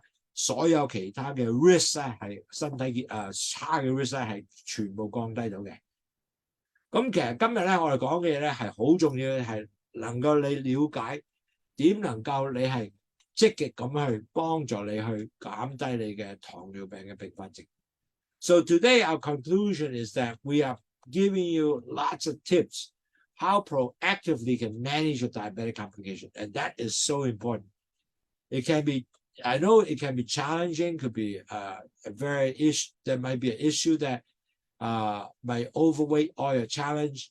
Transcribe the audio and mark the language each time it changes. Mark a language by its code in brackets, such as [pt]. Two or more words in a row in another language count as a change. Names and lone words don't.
[yue] 所有其他嘅 risk 咧係身體差嘅 risk 咧係全部降低到嘅。咁其實今日咧我哋講嘅嘢咧係好重要嘅，係能夠你了解點能夠你係積極咁去幫助你去減低你嘅糖尿病嘅併發症。 [en] So today our conclusion is that we are giving you lots of tips how proactively you can manage your diabetic complication, and that is so important. It can be.I know it can be challenging, could be there might be an issue that might overweight or a challenge.